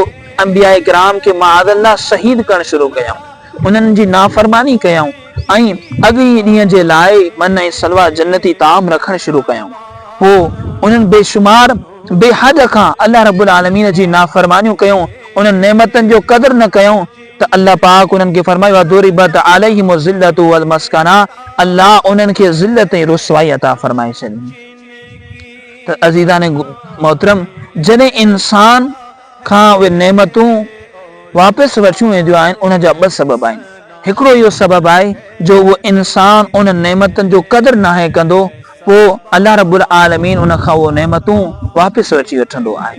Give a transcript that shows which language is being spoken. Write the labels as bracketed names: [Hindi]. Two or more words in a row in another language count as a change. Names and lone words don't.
[Sindhi] अंबिया किराम खे माअज़ल्लाह शहीद करणु शुरू कयूं, उन्हनि जी नाफ़रमानी कयूं ऐं अॻी ॾींहं जे लाइ मन ऐं सलवा जन्नती ताम रखणु शुरू कयूं। पोइ उन्हनि बेशुमार बेहद खां [Arabic] الله رب العالمين [Sindhi] जी नाफ़रमानियूं कयूं, उन्हनि नेमतनि जो क़दर न कयूं त अल्लाह पाक उन्हनि खे फरमायो, [Arabic] ضربت عليهم الذلة والمسكنة, [Sindhi] अल्लाह उन्हनि खे ज़िल्लत ऐं रुसवाई अता फरमाए छॾी। त अज़ीज़ान मोहतरम, जॾहिं इंसान खां उहे नेमतूं वापसि वठियूं वेंदियूं आहिनि, उन जा ॿ सबब आहिनि। हिकिड़ो इहो सबब आहे जो उहो इंसान उन नेमतनि जो क़दर नाहे कंदो, पोइ [Arabic] الله رب العالمين [Sindhi] उन खां उहो नेमतूं वापसि वठी वठंदो आहे।